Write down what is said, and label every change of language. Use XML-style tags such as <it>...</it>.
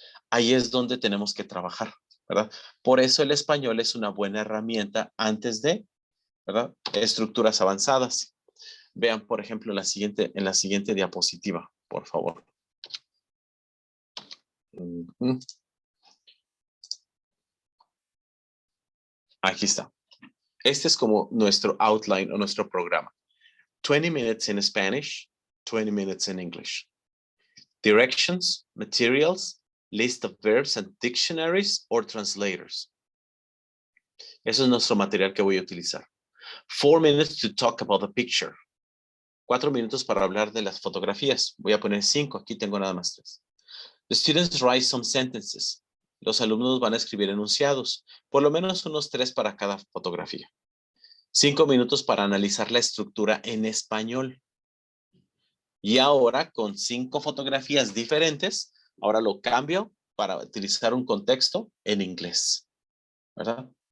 <es>Ahí es donde tenemos que trabajar, ¿verdad? Por eso el español es una buena herramienta antes de, ¿verdad?, estructuras avanzadas. Vean, por ejemplo, en la siguiente diapositiva, por favor. Aquí está. Este es como nuestro outline o nuestro programa.</es> <en>20 minutes in Spanish, 20 minutes in English. Directions, materials, list of verbs and dictionaries or translators.</en> <es>Eso es nuestro material que voy a utilizar.</es> <en>4 minutes to talk about the picture.</en> <es>4 minutos para hablar de las fotografías. Voy a poner 5, aquí tengo nada más 3.</es> <en>The students write some sentences.</en> <es>Los alumnos van a escribir enunciados, por lo menos unos 3 para cada fotografía. 5 minutos para analizar la estructura en español. Y ahora, con 5 fotografías diferentes, ahora lo cambio para utilizar un contexto en inglés, ¿verdad?</es>